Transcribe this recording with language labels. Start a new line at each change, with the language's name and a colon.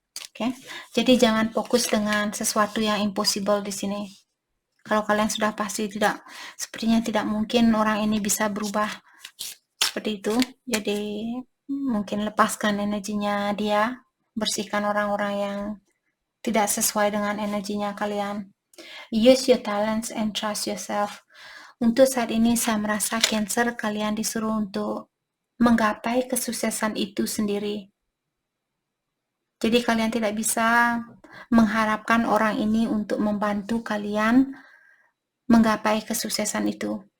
Indonesian: Oke. Jadi jangan fokus dengan sesuatu yang impossible di sini. Kalau kalian sudah pasti sepertinya tidak mungkin orang ini bisa berubah seperti itu, jadi mungkin lepaskan energinya dia, bersihkan orang-orang yang tidak sesuai dengan energinya kalian.
English: Use your talents and trust yourself.
Indonesian: Untuk saat ini saya merasa Cancer, kalian disuruh untuk menggapai kesuksesan itu sendiri. Jadi kalian tidak bisa mengharapkan orang ini untuk membantu kalian menggapai kesuksesan itu.